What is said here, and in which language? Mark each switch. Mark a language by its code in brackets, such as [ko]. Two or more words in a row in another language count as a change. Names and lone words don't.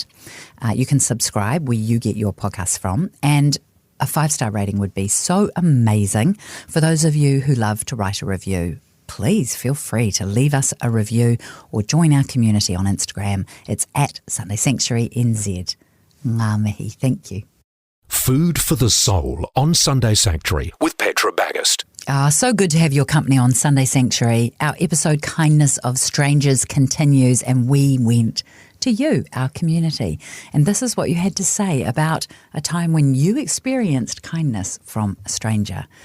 [en] You can subscribe where you get your podcasts from, and a 5-star rating would be so amazing. For those of you who love to write a review, please feel free to leave us a review or join our community on Instagram. It's at Sunday Sanctuary NZ. [mi] Ngā mihi, [en] thank you. Food for the Soul on Sunday Sanctuary with Petra Bagust. So good to have your company on Sunday Sanctuary. Our episode Kindness of Strangers continues, and we went to you, our community. And this is what you had to say about a time when you experienced kindness from a stranger.